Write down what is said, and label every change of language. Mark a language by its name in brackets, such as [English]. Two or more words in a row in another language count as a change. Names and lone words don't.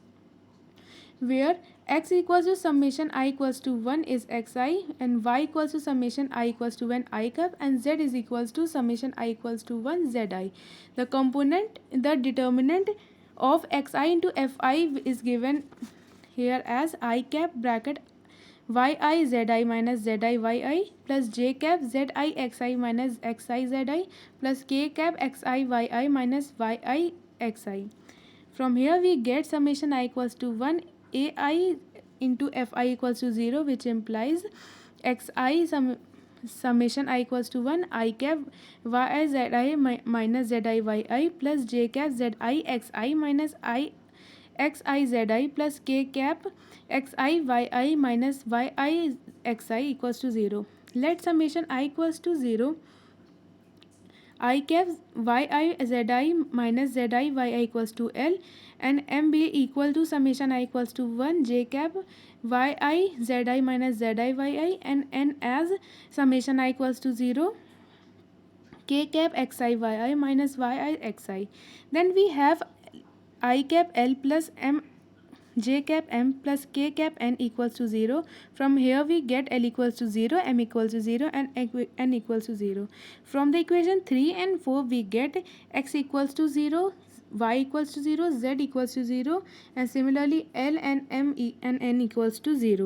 [English] where x equals to summation I equals to 1 is xi and y equals to summation I equals to 1 I cap and z is equals to summation I equals to 1 zi. The determinant of xi into fi is given here as I cap bracket yi zi minus zi yi plus j cap zi xi minus xi zi plus k cap xi yi minus yi xi. From here we get summation I equals to 1 ai into fi equals to 0, which implies xi summation I equals to 1 I cap yi zi minus zi yi plus j cap zi xi minus xizi plus k cap xiyi minus yixi equals to 0. Let summation I equals to 0, I cap yi zi minus zi yi equals to L, and m be equal to summation I equals to 1 j cap yi zi minus zi yi, and n as summation I equals to 0 k cap xi yi minus yi xi. Then we have I cap L plus m j cap m plus k cap n equals to 0. From here we get L equals to 0, m equals to 0, and n equals to 0. From the equation 3 and 4 we get x equals to 0, y equals to 0, z equals to 0, and similarly L and m and n equals to 0.